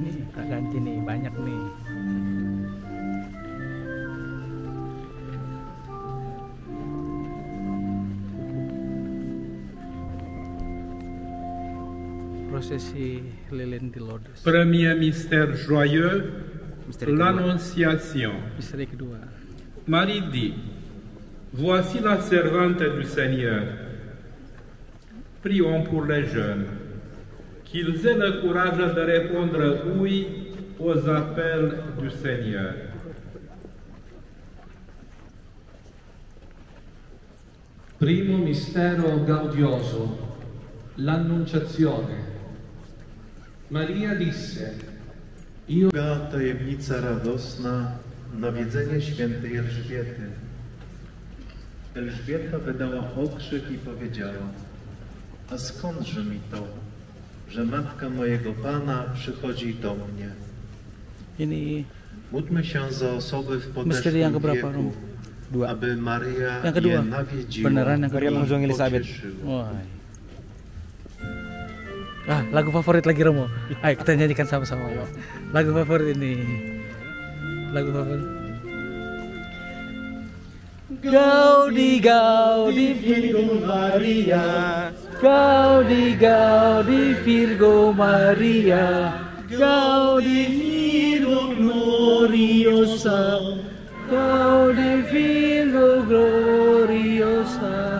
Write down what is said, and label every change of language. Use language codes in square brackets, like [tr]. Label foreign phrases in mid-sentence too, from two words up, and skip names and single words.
[id] Kita ganti nih, banyak nih. Prosesi lilin di Lourdes. [fr] Premier mystère joyeux, l'Annonciation. [id] Misteri kedua. [fr] Marie dit, voici la servante du Seigneur. Prions pour les jeunes, qu'ils aient le courage de répondre oui aux appels du Seigneur. [it] Primo mistero gaudioso, l'Annunciazione. Maria disse, [pl] Druga tajemnica radosna, nawiedzenie świętej Elżbiety. Elżbieta wydała okrzyk i powiedziała, a skądże mi to, że matka mojego Pana przychodzi do mnie? [id] Ini [pl] Módlmy się za osoby w [id] misteri yang [pl] podeszłym [id] keberapa, Rom? [pl] wieku, aby Maria [id] Yang kedua. [pl] je nawiedziła [id] Beneran yang [pl] i [id] kedua. [pl] pocieszyła. [id] Wah. Ah, lagu favorit lagi Romo. Ayo kita nyanyikan sama-sama. Lagu favorit ini. Lagu favorit. [la] Gaudi Gaudi Virgo Maria. Gaudi Gaudi Virgo Maria. Gaudi Virgo gloriosa. Gaudi Virgo gloriosa.